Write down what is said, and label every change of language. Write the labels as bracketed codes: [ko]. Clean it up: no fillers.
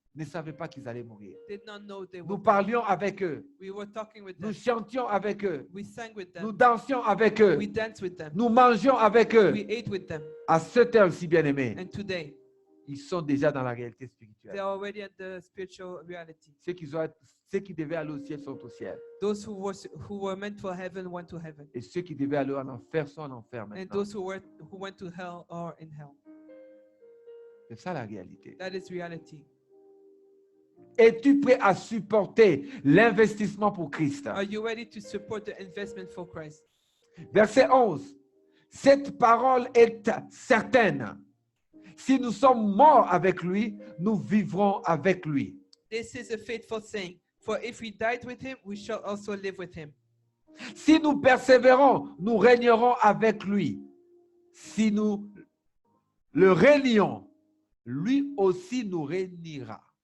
[fr] ne savaient pas qu'ils allaient mourir. [en] did not know they [fr] Nous [en] would. [fr] parlions avec eux. [en] We were talking with [fr] Nous [en] them. [fr] chantions avec eux. [en] We sang with [fr] Nous [en] them. [fr] dansions avec eux. [en] We danced with them. [fr] Nous mangions avec eux. [en] We ate with them. [fr] À cette heure-ci, bien aimé, [en] And today, [fr] ils sont déjà dans la réalité [en] they [fr] spirituelle. [en] are already at the spiritual reality. [fr] Ceux qui devaient aller au ciel sont au ciel. [en] Those who were meant for heaven went to heaven. [fr] Et ceux qui devaient aller en enfer sont en enfer [en] And [fr] maintenant. [en] those who went to hell are in hell. [fr] C'est ça la réalité. [en] That is reality. [fr] Es-tu prêt à supporter l'investissement pour Christ? [en] Are you ready to support the investment for Christ? [fr] Verset 11. Cette parole est certaine. Si nous sommes morts avec lui, nous vivrons avec lui. [en] This is a faithful saying. For if we died with him, we shall also live with him. [fr] Si nous persévérons, nous régnerons avec lui. Si nous le régnons, lui aussi nous régnera.